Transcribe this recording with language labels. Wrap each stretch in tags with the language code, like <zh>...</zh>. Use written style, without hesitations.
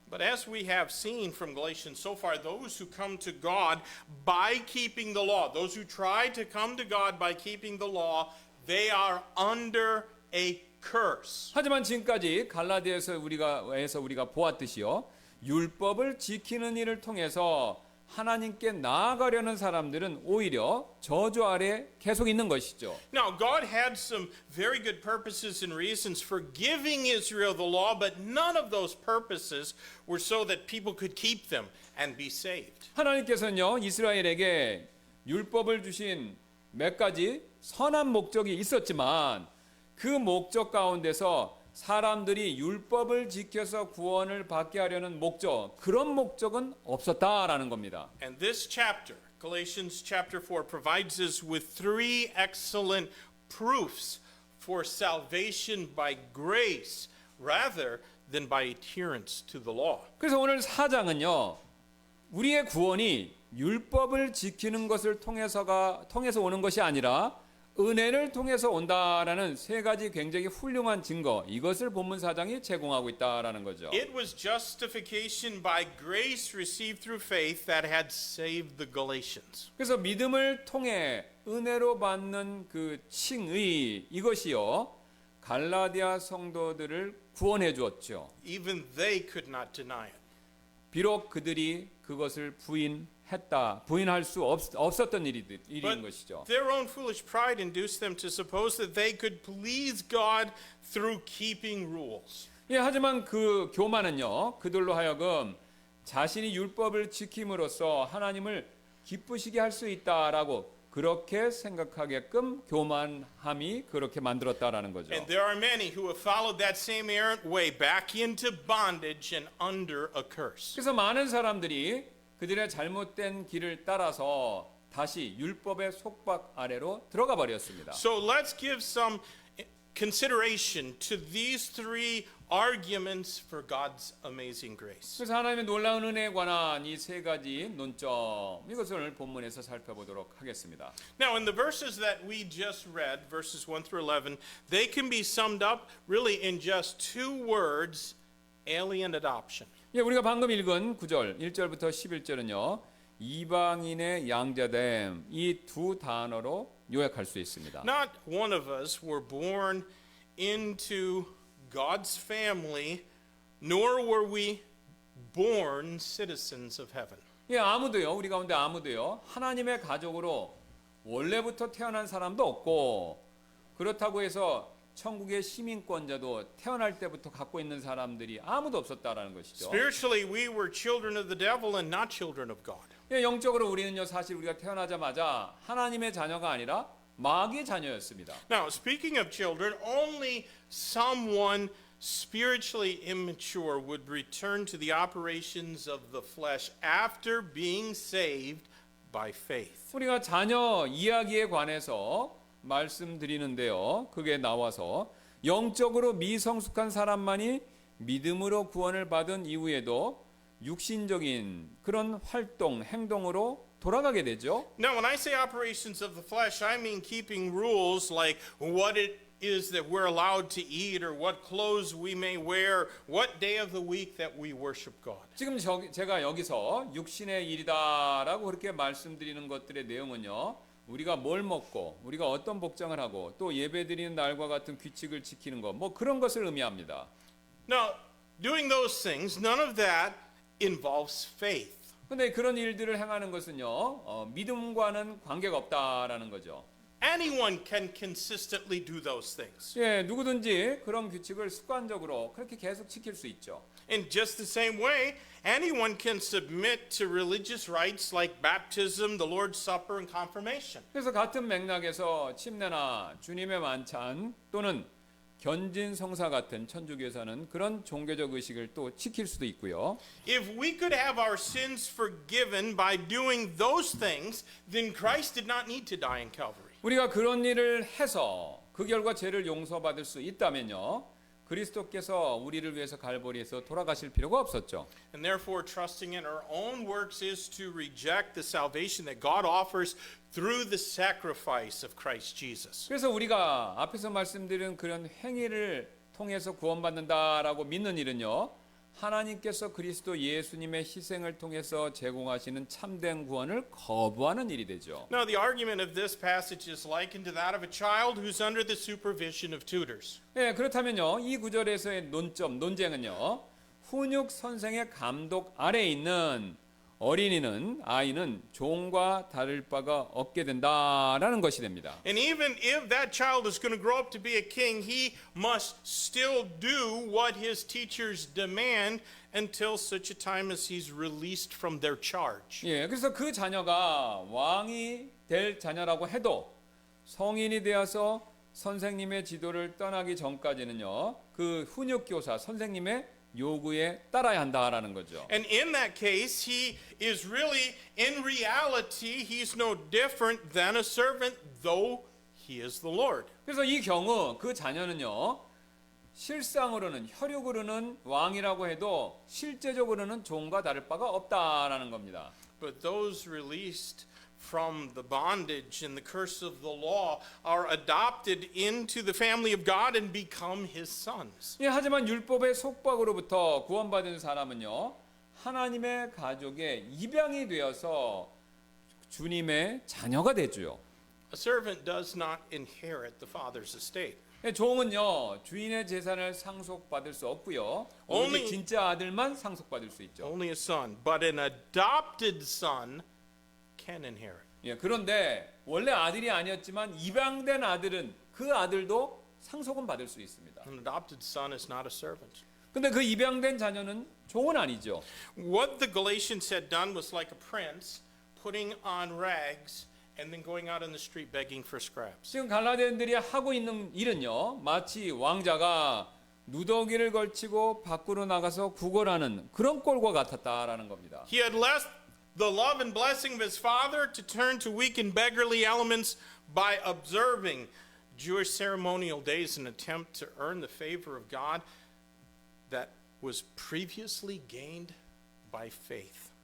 <en>But as we have seen from Galatians so far, those who come to God by keeping the law, those who try to come to God by keeping the law, they are under a curse.</en> <ko>하지만 지금까지 갈라디아에서 우리가 보았듯이요. 율법을 지키는 일을 통해서 하나님께 나아가려는 사람들은 오히려 저주 아래 계속 있는 것이죠.</ko> <en>Now, God had some very good purposes and reasons for giving Israel the law, but none of those purposes were so that people could keep them and be saved.</en> <ko>하나님께서는요 이스라엘에게 율법을 주신 몇 가지 선한 목적이 있었지만 그 목적 가운데서 사람들이 율법을 지켜서 구원을 받게 하려는 그런 목적은 없었다라는 겁니다.</ko> <en>And this chapter, Galatians chapter 4, provides us with three excellent proofs for salvation by grace rather than by adherence to the law.</en> <ko>그래서 오늘 4장은요. 우리의 구원이 율법을 지키는 것을 통해서 오는 것이 아니라 은혜를 통해서 온다라는 세 가지 굉장히 훌륭한 증거, 이것을 본문 4장이 제공하고 있다라는 거죠.</ko> <en>It was justification by grace received through faith that had saved the Galatians.</en> <ko>그래서 믿음을 통해 은혜로 받는 그 칭의, 이것이요 갈라디아 성도들을 구원해 주었죠.</ko> <en>Even they could not deny it.</en> <ko>비록 그들이 그것을 부인할 수 없었던 일인 것이죠.</ko> <en>Their own foolish pride induced them to suppose that they could please God through keeping rules.</en> <ko>하지만 그 교만은요, 그들로 하여금 자신이 율법을 지킴으로써 하나님을 기쁘시게 할 수 있다라고 그렇게 생각하게끔 교만함이 그렇게 만들었다라는 거죠.</ko> <en>And there are many who have followed that same errant way back into bondage and under a curse.</en> <ko>그래서 많은 사람들이 그들의 잘못된 길을 따라서 다시 율법의 속박 아래로 들어가 버렸습니다.</ko> <en>So let's give some consideration to these three arguments for God's amazing grace.</en> <ko>그래서 하나님의 놀라운 은혜에 관한 이 세 가지 논점, 이것을 본문에서 살펴보도록 하겠습니다.</ko> <en>Now, in the verses that we just read, verses 1 through 11, they can be summed up really in just two words, alien adoption.</en> <ko>우리가 방금 읽은 9절, 1절부터 11절은요. 이방인의 양자됨, 이 두 단어로 요약할 수 있습니다.</ko> <en>Not one of us were born into God's family, nor were we born citizens of heaven.</en> <ko>아무도요, 우리 가운데 아무도요, 하나님의 가족으로 원래부터 태어난 사람도 없고, 그렇다고 해서 천국의 시민권자도 태어날 때부터 갖고 있는 사람들이 아무도 없었다라는 것이죠.</ko> <en>Spiritually, we were children of the devil and not children of God.</en> <ko>영적으로 우리는요, 사실 우리가 태어나자마자 하나님의 자녀가 아니라 마귀의 자녀였습니다.</ko> <en>Now, speaking of children, only someone spiritually immature would return to the operations of the flesh after being saved by faith.</en> <ko>우리가 자녀 이야기에 관해서 말씀드리는데요. 그게 나와서 영적으로 미성숙한 사람만이 믿음으로 구원을 받은 이후에도 육신적인 그런 활동, 행동으로 돌아가게 되죠.</ko> <en>Now, when I say operations of the flesh, I mean keeping rules like what it is that we're allowed to eat or what clothes we may wear, what day of the week that we worship God.</en> <ko>지금 제가 여기서 육신의 일이다라고 그렇게 말씀드리는 것들의 내용은요. 우리가 뭘 먹고 우리가 어떤 복장을 하고 또 예배드리는 날과 같은 규칙을 지키는 것, 뭐 그런 것을 의미합니다.</ko> <en>Now, doing those things, none of that involves faith.</en> <ko>근데 그런 일들을 행하는 것은요, 믿음과는 관계가 없다라는 거죠.</ko> <en>Anyone can consistently do those things.</en> <ko>예, 누구든지 그런 규칙을 습관적으로 그렇게 계속 지킬 수 있죠.</ko> <en>In just the same way, anyone can submit to religious rites like baptism, the Lord's Supper, and confirmation.</en> <ko>그래서 같은 맥락에서 침례나 주님의 만찬 또는 견진성사 같은 천주교에서는 그런 종교적 의식을 또 지킬 수도 있고요.</ko> <en>If we could have our sins forgiven by doing those things, then Christ did not need to die in Calvary.</en> <ko>우리가 그런 일을 해서 그 결과 죄를 용서받을 수 있다면요, 그리스도께서 우리를 위해서 갈보리에서 돌아가실 필요가 없었죠.</ko> <en>And therefore, trusting in our own works is to reject the salvation that God offers through the sacrifice of Christ Jesus.</en> <ko>그래서 우리가 앞에서 말씀드린 그런 행위를 통해서 구원받는다라고 믿는 일은요, 하나님께서 그리스도 예수님의 희생을 통해서 제공하시는 참된 구원을 거부하는 일이 되죠.</ko> <en>Now, the argument of this passage is likened to that of a child who's under the supervision of tutors.</en> <ko>예, 그렇다면요, 이 구절에서의 논쟁은요, 훈육 선생의 감독 아래에 있는 아이는 종과 다를 바가 없게 된다라는 것이 됩니다.</ko> <en>And even if that child is going to grow up to be a king, he must still do what his teachers demand until such a time as he's released from their charge.</en> <ko>예, 그래서 그 자녀가 왕이 될 자녀라고 해도 성인이 되어서 선생님의 지도를 떠나기 전까지는요, 그 훈육교사 선생님의 요구에 따라야 한다라는 거죠.</ko> <en>And in that case, he is really, in reality, he's no different than a servant, though he is the Lord.</en> <ko>그래서 이 경우 그 자녀는요, 실상으로는 혈육으로는 왕이라고 해도 실제적으로는 종과 다를 바가 없다라는 겁니다.</ko> <en>But those released from the bondage and the curse of the law are adopted into the family of God and become his sons.</en> <ko>예, 하지만 율법의 속박으로부터 구원받은 사람은요, 하나님의 가족의 입양이 되어서 주님의 자녀가 되죠.</ko> <en>A servant does not inherit the father's estate.</en> <ko>예, 종은요, 주인의 재산을 상속받을 수 없고요, 오직 진짜 아들만 상속받을 수 있죠.</ko> <en>Only a son, but an adopted son can inherit.</en> <ko>예, 그런데 원래 아들이 아니었지만 입양된 아들은 그 아들도 상속은 받을 수 있습니다.</ko> <en>An adopted son is not a servant.</en> <ko>근데 그 입양된 자녀는 종은 아니죠.</ko> <en>What the Galatians had done was like a prince putting on rags and then going out in the street begging for scraps.</en> <ko>지금 갈라디아인들이 하고 있는 일은요, 마치 왕자가 누더기를 걸치고 밖으로 나가서 구걸하는 그런 꼴과 같았다라는 겁니다.</ko> <en>He had left the love and blessing of his father to turn to weak and beggarly elements by observing Jewish ceremonial days in an attempt to earn the favor of God that was previously gained by faith.</en>